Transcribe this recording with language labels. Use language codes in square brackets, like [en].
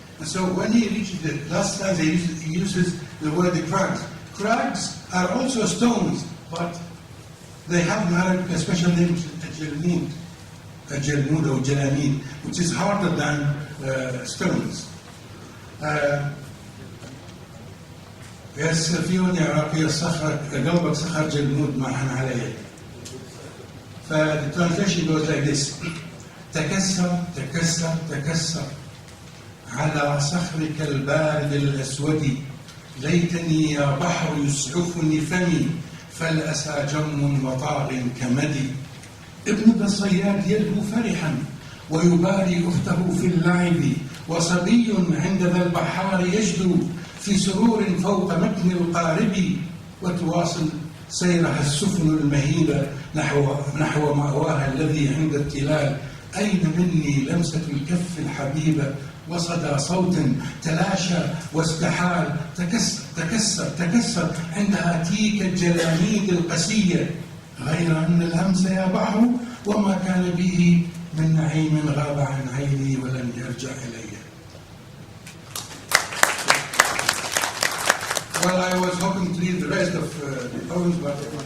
[en] And so when he reaches the last stanza, he uses the word the crags. Crags are also stones, but they have an Arabic special name, a jalmud or jalamid, which is harder than stones. [ar] يسفيون يا عراقي الصخر قلبك صخر جلمود ما حن عليه. [en] The translation goes like this: [ar] تكسر تكسر تكسر على صخرك البارد الأسود، ليتني يا بحر يسعفني فمي، فالأسى جم وطاغ كمدي. ابن الصياد يلهو فرحا ويباري أخته في اللعب، وصبي عند ذا البحار يجدو في سرور فوق متن القارب، وتواصل سيرها السفن المهيبة نحو مأواها الذي عند التلال. أين مني لمسة الكف الحبيبة، وصدى صوت تلاشى واستحال، تكسر تكسر تكسر عند هاتيك الجلاميد القسية، غير أن الهمس يا بحر وما كان به من نعيم غاب عن عيني ولن يرجع إلي. [en] Well, I was hoping to read the rest of the poems, but